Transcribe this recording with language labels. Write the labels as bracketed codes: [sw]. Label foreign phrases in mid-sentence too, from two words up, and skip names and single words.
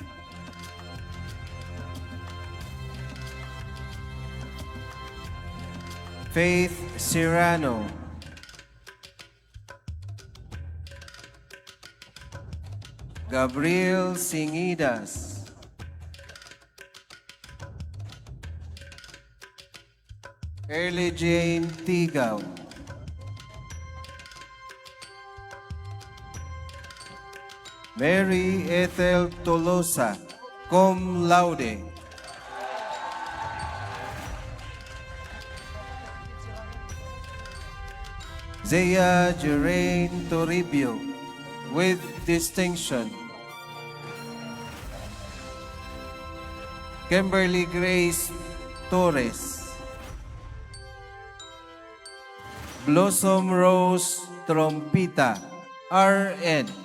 [en] Faith Serrano, Gabriel Singidas, Early Jane Tigaw, Mary Ethel Tolosa, [la] cum laude. [en] Zaya Jerain Toribio with distinction. Kimberly Grace Torres, Blossom Rose Trompita, RN.